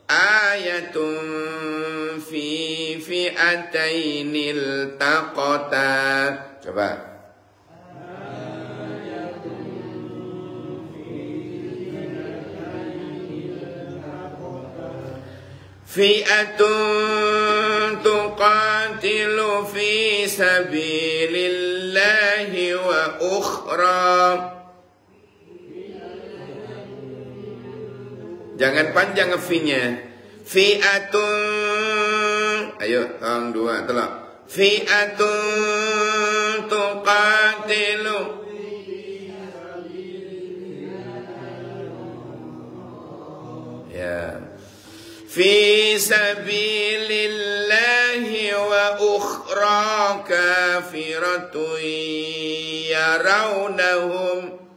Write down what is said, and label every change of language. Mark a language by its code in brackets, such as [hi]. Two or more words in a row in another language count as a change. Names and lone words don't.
[ar] آية في فئتين التقتا. Coba. فئة تقاتل في سبيل الله وأخرى. [bjn] Jangan panjang fi-nya. Fi'atun. Ayo, tolong dua, tolong. [ar] فئة تقاتل. [bjn] Ya. [ar] في سبيل الله وأخرى كافرة يرونهم.